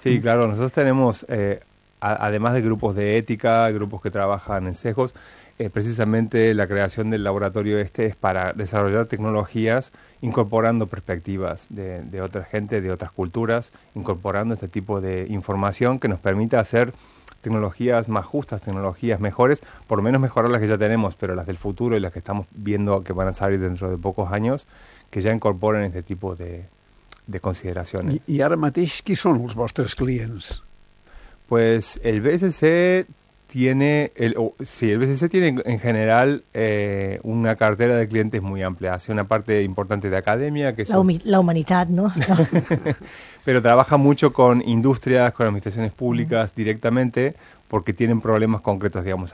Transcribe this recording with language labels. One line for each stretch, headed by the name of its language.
Spanish: Sí, claro, nosotros tenemos, además de grupos de ética, grupos que trabajan en sesgos, precisamente la creación del laboratorio este es para desarrollar tecnologías incorporando perspectivas de otra gente, de otras culturas, incorporando este tipo de información que nos permita hacer tecnologías más justas, tecnologías mejores, por lo menos mejorar las que ya tenemos, pero las del futuro y las que estamos viendo que van a salir dentro de pocos años,
Catalan: que ja incorporen aquest tipus de consideracions. I ara mateix, qui són els vostres clients?
Spanish: Pues el BSC tiene... el BSC tiene en general una cartera de clientes muy amplia. Hace una parte importante de academia, que es... La humanitat, ¿no? Pero trabaja mucho con industrias, con administraciones públicas directamente, porque tienen problemas concretos, digamos.